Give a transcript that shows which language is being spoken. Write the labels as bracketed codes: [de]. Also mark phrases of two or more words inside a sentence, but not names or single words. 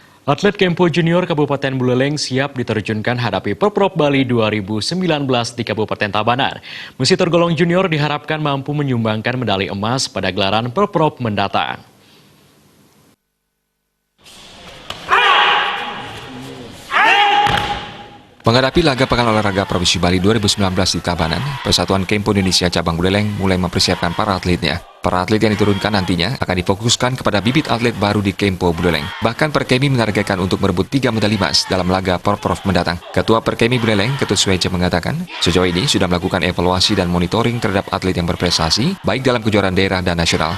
[id] Atlet Kempo Junior Kabupaten Buleleng siap diterjunkan hadapi Porprov Bali 2019 di Kabupaten Tabanan. Meski tergolong junior diharapkan mampu menyumbangkan medali emas pada gelaran Porprov mendatang. Menghadapi laga Pekan Olahraga Provinsi Bali 2019 di Tabanan, Persatuan Kempo Indonesia Cabang Buleleng mulai mempersiapkan para atletnya. Para atlet yang diturunkan nantinya akan difokuskan kepada bibit atlet baru di Kempo Buleleng. Bahkan Perkemi menargetkan untuk merebut 3 medali emas dalam laga Porprov mendatang. Ketua Perkemi Buleleng, Ketut Sueja mengatakan, sejauh ini sudah melakukan evaluasi dan monitoring terhadap atlet yang berprestasi, baik dalam kejuaraan daerah dan nasional.